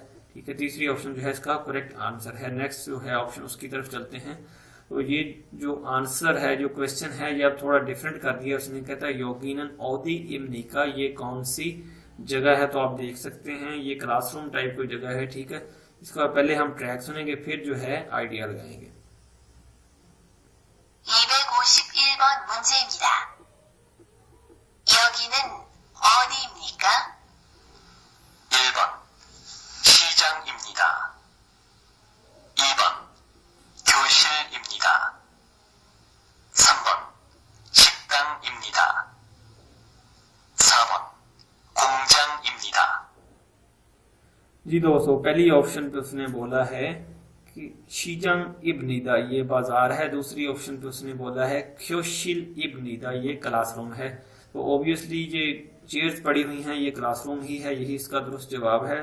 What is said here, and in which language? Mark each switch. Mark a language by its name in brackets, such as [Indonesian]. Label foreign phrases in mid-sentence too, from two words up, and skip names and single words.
[Hindi] ठीक है, तीसरी ऑप्शन जो है इसका [English] correct answer [Hindi] है। नेक्स्ट जो है ऑप्शन उसकी तरफ चलते हैं। तो ये जो आंसर है, जो क्वेश्चन है, ये अब थोड़ा डिफरेंट कर दिया उसने। कहता है [Korean] 여기는 어디입니까, [Hindi] ये कौन सी जगह है? तो आप देख सकते हैं ये [English] classroom type [Hindi] कोई जगह है। ठीक है, इसका पहले हम ट्रैक सुनेंगे फिर जो है आइडिया लगाएंगे। [Korean] 251번 문제입니다. 여기는 어디입니까? 1번 시장입니다. 2번 교실입니다. 3번 식당입니다. 4번 공장입니다. [Hindi] जी दोस्तों, पहली ऑप्शन पे उसने बोला है कि [Korean] 시장입니다, [Hindi] ये बाजार है। दूसरी ऑप्शन पे उसने बोला है [Korean] 교실입니다, [Hindi] ये क्लासरूम है। तो ऑब्वियसली ये चेयर्स पड़ी हुई हैं, ये क्लासरूम ही है, यही इसका दुरुस्त जवाब है।